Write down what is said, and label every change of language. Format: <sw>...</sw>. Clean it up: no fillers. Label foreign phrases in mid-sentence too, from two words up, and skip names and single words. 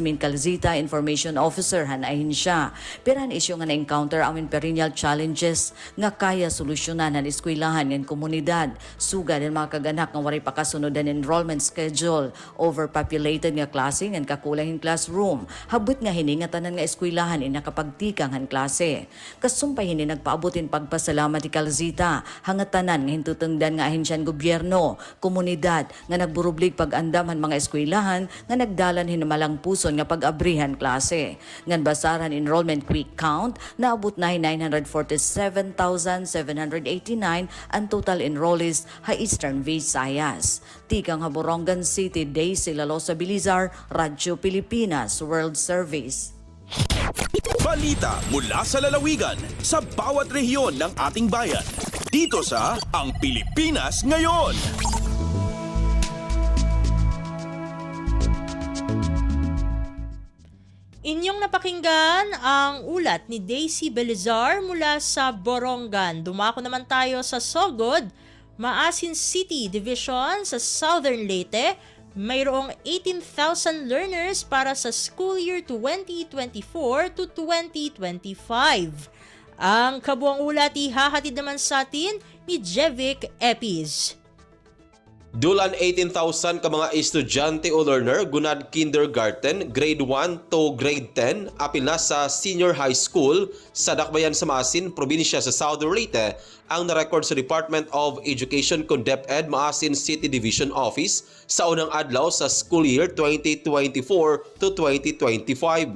<war>Min Calzita, Information Officer han ahinsya. Pero ang isyu nga na-encounter ang</war> <en>perennial challenges</en> <war>nga kaya solusyonan ang eskwelahan ng komunidad, sugad ang mga kaganak nga waray pakasunod ang</war> <en>enrollment schedule,</en> <war>overpopulated nga klase ng kakulangin classroom, habot nga hiningatanan nga eskwelahan in nakapagtikang han klase. Kasumpay hini nagpaabutin pagpasalamat ni Calzita, hangatanan nga hintutungdan nga ahensyan gobyerno, komunidad nga nagburublig pag-andam han mga eskwelahan nga nagdalan hinamalang puson nga pag-abrihan klase. Ngan basaran</war> <en>enrollment quick count,</en> <war>naabot na 947,789 ang total enrollees ha Eastern Visayas. Tikang ha Borongan City, Daisy Lalosa Belizar, Radyo Pilipinas World Service.</war> <tl>Balita mula sa lalawigan sa bawat rehiyon ng ating bayan. Dito sa Ang Pilipinas Ngayon. Inyong napakinggan ang ulat ni Daisy Belizar mula sa Borongan. Dumako naman tayo sa Sogod, Maasin City Division sa Southern Leyte. Mayroong 18,000 learners para sa</tl> <en>school year 2024 to 2025.</en> <tl>Ang kabuang ulat ihahatid naman sa atin ni Jevic Epis.</tl> <ceb>Dulan 18,000 ka mga estudyante o learner gunad kindergarten,</ceb> <en>grade 1 to grade 10,</en> <ceb>apil na sa</ceb> <en>senior high school</en> <ceb>sa Dakbayan sa Maasin, probinsya sa Southern Leyte, ang narecord sa Department of Education kung DepEd Maasin City Division Office sa unang adlaw sa</ceb> <en>school year 2024 to 2025.</en>